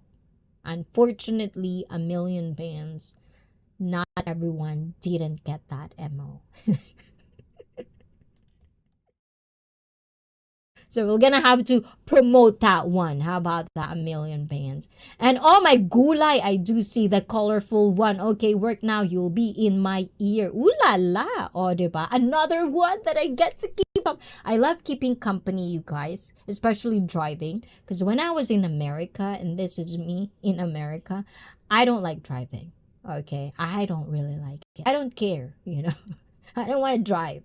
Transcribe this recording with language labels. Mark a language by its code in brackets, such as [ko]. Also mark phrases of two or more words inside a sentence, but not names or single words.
[en] Unfortunately, a million bands, not everyone didn't get that MO. So we're gonna have to promote that one. How about that? A million bands. And oh my gulay, I do see the colorful one. Okay, work now. You'll be in my ear. Ooh la la. Oh, diba? Another one that I get to keep up. I love keeping company, you guys, especially driving. Because when I was in America, and this is me in America, I don't like driving. Okay, I don't really like it. I don't care, you know. I don't want to drive.